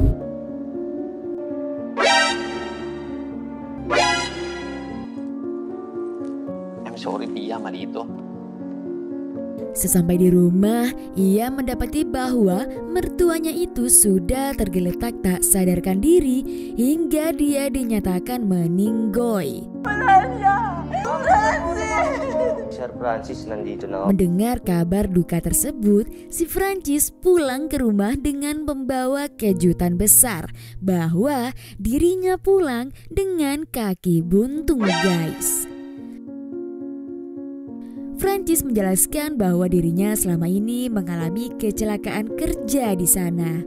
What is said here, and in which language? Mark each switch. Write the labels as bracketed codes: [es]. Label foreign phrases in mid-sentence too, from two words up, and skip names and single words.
[en] I'm sorry Pia, Marito. [id] Sesampai di rumah, ia mendapati bahwa mertuanya itu sudah tergeletak tak sadarkan diri hingga dia dinyatakan meninggoy. [tl] Sir Francis nandito na. [id] Mendengar kabar duka tersebut, si Francis pulang ke rumah dengan membawa kejutan besar bahwa dirinya pulang dengan kaki buntung, guys. Francis menjelaskan bahwa dirinya selama ini mengalami kecelakaan kerja di sana.